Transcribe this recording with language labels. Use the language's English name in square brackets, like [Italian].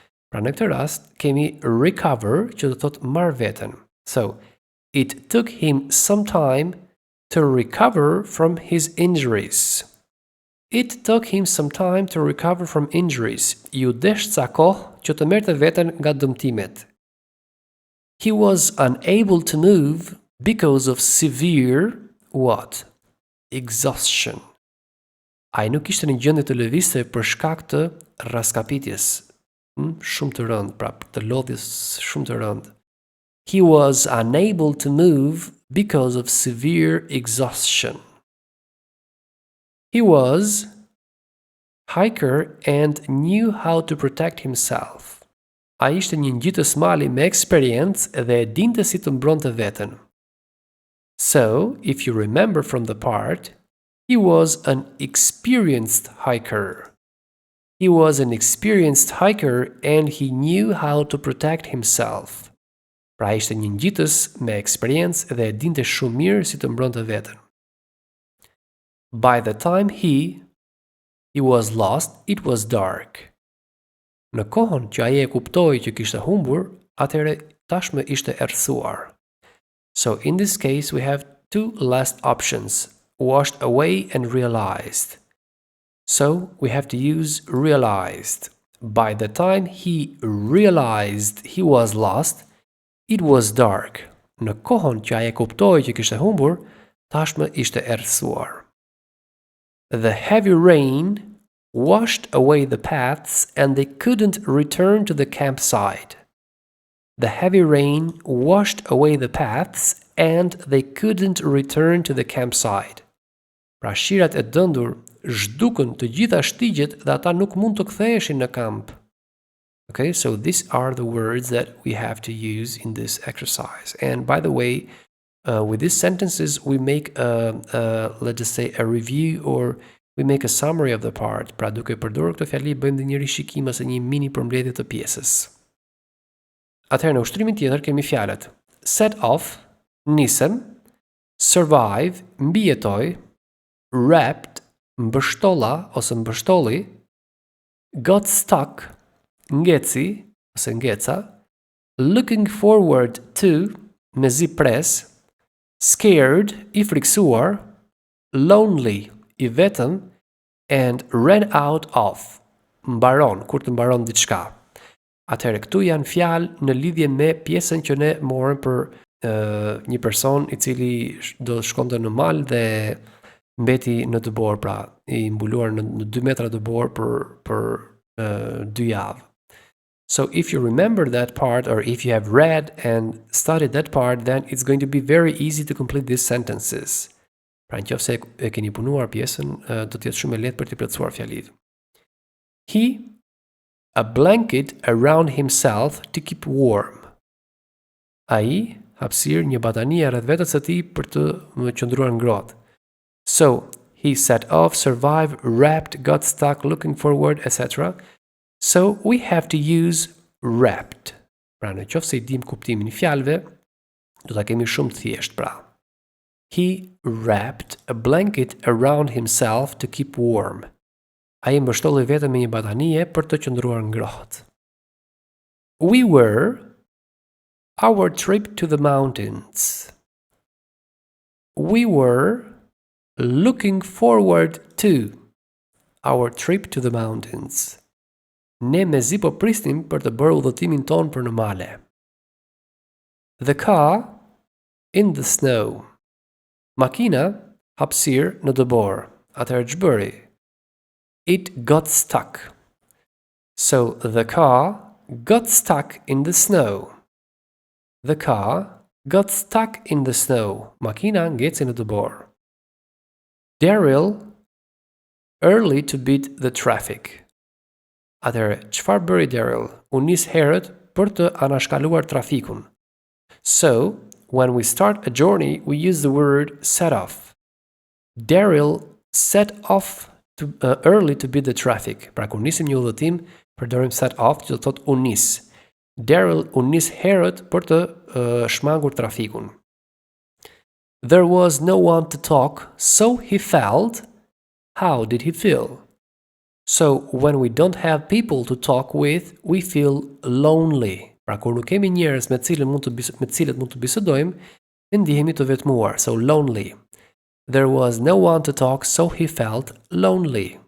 [Albanian] Pra në këtë rast kemi recover që do të thotë marr veten. [English] So, it took him some time to recover from his injuries. It took him some time to recover from injuries. [Albanian] Ju desh ca kohë që të merrte veten nga dëmtimet. [English] He was unable to move because of severe what? Exhaustion. [Albanian] Ai nuk ishte në gjendje të lëvizte për shkak të raskapitjes shumë të rëndë, pra të lodhjes shumë të rëndë. [English] He was unable to move because of severe exhaustion. He was hiker and knew how to protect himself. [Albanian] Ai ishte një ngjitës mali me eksperiencë dhe e dinte si të mbronte veten. [English] So, if you remember from the part, he was an experienced hiker. He was an experienced hiker and he knew how to protect himself. [Albanian] Pra ishte një ngjitës me eksperiencë dhe e dinte shumë mirë si të mbronte veten. [English] By the time he was lost, it was dark. [Albanian] Në kohën që ai e kuptoi që kishte humbur, atëherë tashmë ishte errësuar. [English] So in this case we have two last options, washed away and realized. So we have to use realized. By the time he realized he was lost, it was dark. [Albanian] Në kohën që ai e kuptoi që kishte humbur, tashmë ishte errësuar. [English] The heavy rain washed away the paths and they couldn't return to the campsite. The heavy rain washed away the paths and they couldn't return to the campsite. [Albanian] Pra shirat e dëndur zhdukën të gjitha shtigjet dhe ata nuk mund të ktheheshin në kamp. [English] Okay, so these are the words that we have to use in this exercise. And by the way, with these sentences we make let's just say a review or we make a summary of the part. [Albanian] Pra duke përdorur këtë fjali bëjmë dhe një rishikim ose një mini përmbledhje të pjesës. Atëherë në ushtrimin tjetër kemi fjalët set off, nisem, survive, mbijetoj, wrapped, mbështolla ose mbështolli, got stuck, ngeci ose ngeca, looking forward to, me zi pres, scared, i friksuar, lonely, i vetëm, and ran out of, mbaron, kur të mbaron diçka. Atëherë këtu janë fjalë në lidhje me pjesën që ne morëm për një person i cili do shkonte në mal dhe mbeti në dëbor, pra i mbuluar në 2 metra dëbor për 2 javë. [English] So if you remember that part or if you have read and studied that part, then it's going to be very easy to complete these sentences. [Albanian] Pra nëse e keni punuar pjesën, do të jetë shumë e lehtë për të plotësuar fjalitë. [English] He a blanket around himself to keep warm. [Albanian] Ai hapësir një batanie rreth vetes së tij për të qëndruar ngrohtë. [English] So, he set off, survived, wrapped, got stuck, looking forward, etc. So, we have to use wrapped. [Albanian] Pra në qoftë se I dim kuptimin e fjalëve, do ta kemi shumë të thjeshtë pra. [English] He wrapped a blanket around himself to keep warm. [Albanian] Ai mbështolli veten me një batanie për të qëndruar ngrohtë. [English] We were our trip to the mountains. We were looking forward to our trip to the mountains. [Albanian] Ne mezi po prisnim për të bërë udhëtimin ton për në male. [English] The car in the snow. [Albanian] Makina hapësir në dëbor. Atëherë ç'bëri? [English] it got stuck. So the car got stuck in the snow. The car got stuck in the snow. [Albanian] Makina ngeci në dëbor. [English] Daryl early to beat the traffic. [Albanian] Atëherë, çfarë bëri Daryl? U nis herët për të anashkaluar trafikun. [English] So, when we start a journey, we use the word set off. Daryl set off early to beat the traffic. [Albanian] Pra kur nisim një udhëtim, përdorim set off, që do thotë u nis. Daryl u nis herët për të shmangur trafikun. [English] There was no one to talk, so he felt. How did he feel? So, when we don't have people to talk with, we feel lonely. Pra kur nuk kemi njerëz me cilët mund të bisedojmë, ne ndihemi të vetmuar. So, lonely. There was no one to talk, so he felt lonely.